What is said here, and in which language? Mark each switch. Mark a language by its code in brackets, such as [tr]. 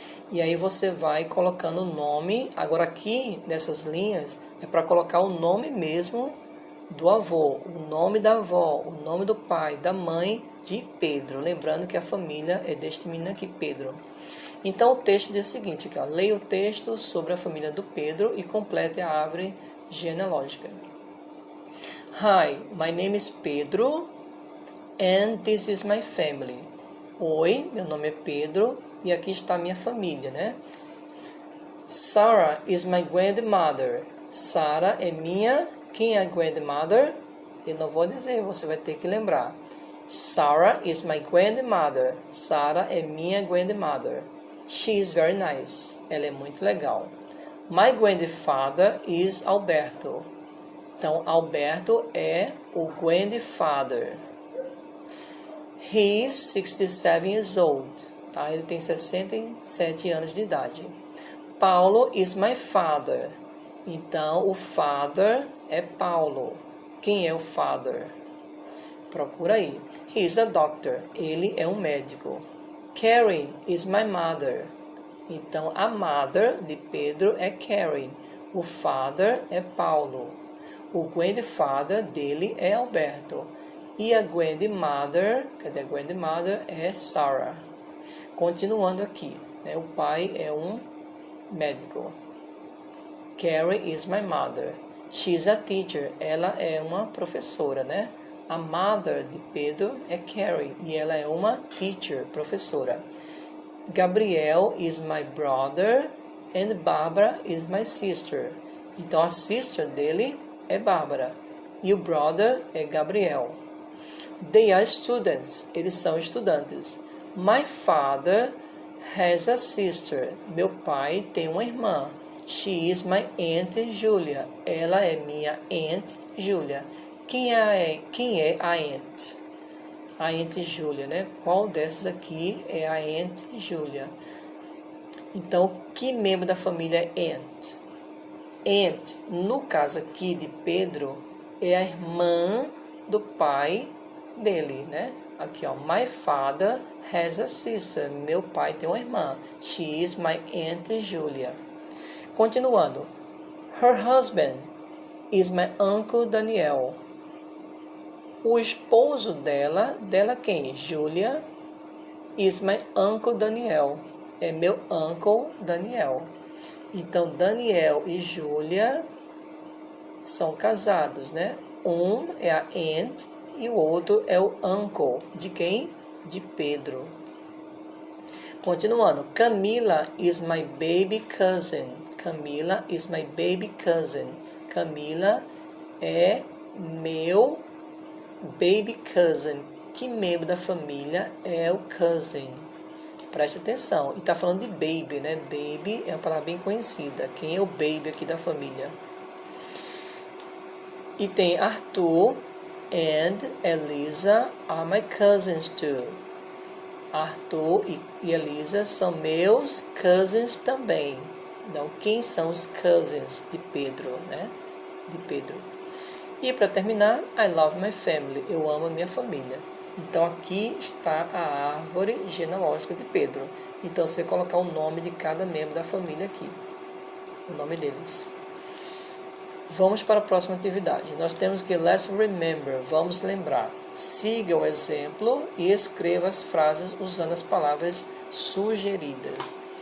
[pt] E aí você vai colocando o nome. Agora aqui, nessas linhas, é para colocar o nome mesmo do avô, o nome da avó, o nome do pai, da mãe de Pedro. Lembrando que a família é deste menino aqui, Pedro. Então o texto diz o seguinte, ó, leia o texto sobre a família do Pedro e complete a árvore genealógica. [en] Hi, my name is Pedro and this is my family. [pt] Oi, meu nome é Pedro e aqui está a minha família, né? [en] Sarah is my grandmother. [pt] Sarah é minha... Quem é a grandmother? Eu não vou dizer, você vai ter que lembrar. [en] Sarah is my grandmother. [pt] Sarah é minha grandmother. [en] She is very nice. [pt] Ela é muito legal. [en] My grandfather is Alberto. [pt] Então, Alberto é o grandfather. [en] He is 67 years old. [pt] Tá? Ele tem 67 anos de idade. [en] Paulo is my father. [pt] Então, o father é Paulo. Quem é o father? Procura aí. [en] He is a doctor. [pt] Ele é um médico. [en] Karen is my mother. [pt] Então, a mother de Pedro é Karen. O father é Paulo. O grandfather dele é Alberto. E a grandmother, cadê a grandmother? É Sarah. Continuando aqui, né? O pai é um médico. [en] Carrie is my mother. She's a teacher. [pt] Ela é uma professora, né? A mother de Pedro é Carrie e ela é uma teacher, professora. [en] Gabriel is my brother and Barbara is my sister. [pt] Então a sister dele é Bárbara e o brother é Gabriel. [en] They are students. [pt] Eles são estudantes. [en] My father has a sister. [pt] Meu pai tem uma irmã. [en] She is my Aunt Julia. [pt] Ela é minha Aunt Julia. Quem é a Aunt? A Aunt Julia, né? Qual dessas aqui é a Aunt Julia? Então, que membro da família é Aunt? Aunt, no caso aqui de Pedro, é a irmã do pai dele, né? Aqui, ó. [en] My father has a sister. [pt] Meu pai tem uma irmã. [en] She is my Aunt Julia. [pt] Continuando. [en] Her husband is my Uncle Daniel. [pt] O esposo dela quem? [en] Julia is my Uncle Daniel. [pt] É meu Uncle Daniel. Então, Daniel e Julia são casados, né? Um é a aunt e o outro é o uncle. De quem? De Pedro. Continuando. [en] Camila is my baby cousin. Camila is my baby cousin. [pt] Camila é meu baby cousin. Que membro da família é o cousin? Preste atenção. E está falando de baby, né? Baby é uma palavra bem conhecida. Quem é o baby aqui da família? E tem [en] Arthur and Elisa are my cousins too. [pt] Arthur e Elisa são meus cousins também. Então, quem são os cousins de Pedro, né? De Pedro. E para terminar, [en] I love my family. [pt] Eu amo a minha família. Então, aqui está a árvore genealógica de Pedro. Então, você vai colocar o nome de cada membro da família aqui. O nome deles. Vamos para a próxima atividade. Nós temos que [en] let's remember. [pt] Vamos lembrar. Siga o exemplo e escreva as frases usando as palavras sugeridas.